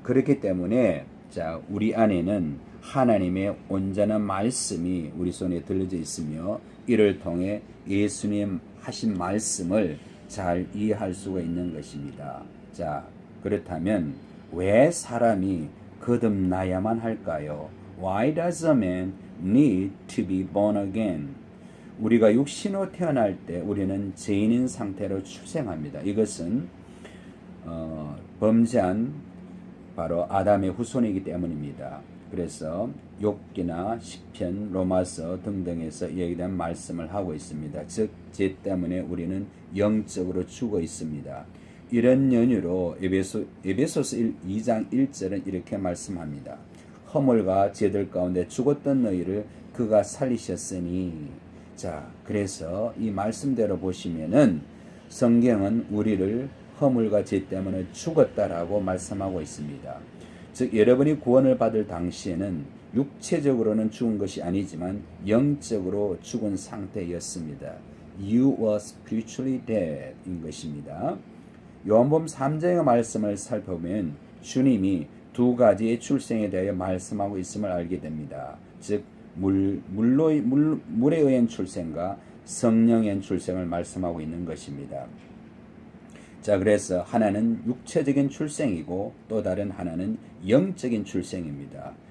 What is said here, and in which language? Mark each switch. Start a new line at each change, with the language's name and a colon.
Korean: 그렇기 때문에 자, 우리 안에는 하나님의 온전한 말씀이 우리 손에 들려져 있으며 이를 통해 예수님 하신 말씀을 잘 이해할 수가 있는 것입니다. 자, 그렇다면 왜 사람이 거듭나야만 할까요?
English: Why does a man need to be born again?
Korean: 우리가 육신으로 태어날 때 우리는 죄인인 상태로 출생합니다. 이것은 범죄한 바로 아담의 후손이기 때문입니다. 그래서 욥기나 시편, 로마서 등등에서 이에 대한 말씀을 하고 있습니다. 즉, 죄 때문에 우리는 영적으로 죽어 있습니다. 이런 연유로 에베소서 2장 1절은 이렇게 말씀합니다. 허물과 죄들 가운데 죽었던 너희를 그가 살리셨으니. 자, 그래서 이 말씀대로 보시면은 성경은 우리를 허물과 죄 때문에 죽었다라고 말씀하고 있습니다. 즉, 여러분이 구원을 받을 당시에는 육체적으로는 죽은 것이 아니지만 영적으로 죽은 상태였습니다.
English: You were spiritually dead
Korean: 인 것입니다. 요한복음 3장의 말씀을 살펴보면 주님이 두 가지의 출생에 대하여 말씀하고 있음을 알게 됩니다. 즉 물에 의한 출생과 성령에 의한 출생을 말씀하고 있는 것입니다. 자, 그래서 하나는 육체적인 출생이고 또 다른 하나는 영적인 출생입니다.